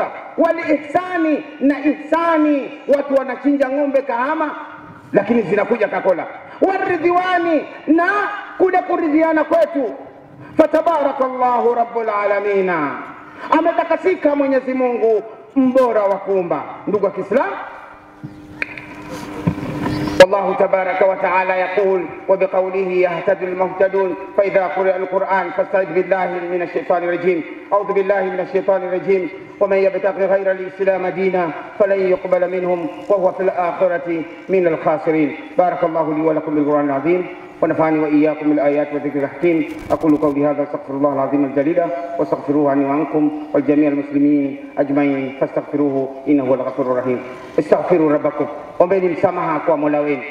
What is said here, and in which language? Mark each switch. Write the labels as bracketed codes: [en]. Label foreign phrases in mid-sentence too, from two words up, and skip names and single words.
[sw] Walihsani, na ihsani, watu wanachinja ng'ombe kahama lakini zinakuja kakola. Waridhiwani, na kule kuridhiana kwetu. [ar] فتبارك الله رب العالمين, [sw] ametakasika Mwenyezi Mungu mbora wa kuumba. Ndugu wa Kiislamu, [ar] والله تبارك وتعالى يقول وبقوله يهتدي المهتدون فإذا قرئ القرآن فاستعذ بالله من الشيطان الرجيم. أعوذ بالله من الشيطان الرجيم. ومن يبتغي غير الإسلام دينا فلن يقبل منهم وهو في الآخرة من الخاسرين. بارك الله لي ولكم بالقرآن العظيم، ونفعني وإياكم بالآيات والذكر الحكيم. أقول قولي هذا، استغفر الله العظيم الجليل، واستغفروه عني وعنكم والجميع المسلمين أجمعين، فاستغفروه إنه هو الغفور الرحيم. استغفروا ربكم، [sw] ombeni msamaha kwa Mola wenu.